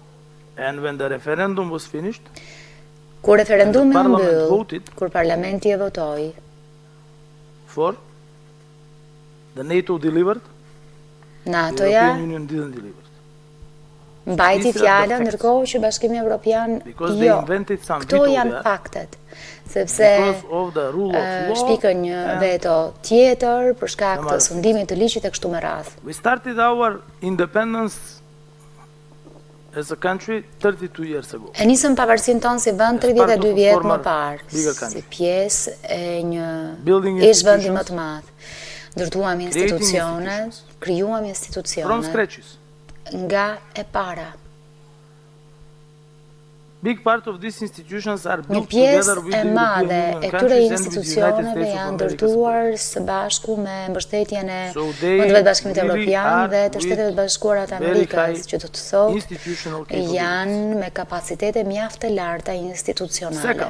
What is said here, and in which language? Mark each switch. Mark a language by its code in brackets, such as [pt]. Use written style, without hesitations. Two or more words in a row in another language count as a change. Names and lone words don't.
[sq] Kur referendumi u mbyll, kur parlamenti e votoi, NATO-ja mbajti fjalën, ndërkohë që Bashkimi Evropian jo. Këto janë faktet, sepse shpikën një veto tjetër për shkak të sundimit të ligjit e kështu me radhë. [en] We started our independence as a country 32 years ago. [sq] E nisëm pavarësinë tonë si vend 32 vjet më parë, si pjesë e një ish-vendi më të madh. Ndërtuam institucione, krijuam institucione nga e para. Një pjesë e madhe e këtyre institucioneve janë ndërtuar së bashku me mbështetjen e Vendeve të Bashkimit Evropian dhe të Shteteve të Bashkuara të Amerikës, që do të thotë janë me kapacitete mjaft të larta institucionale.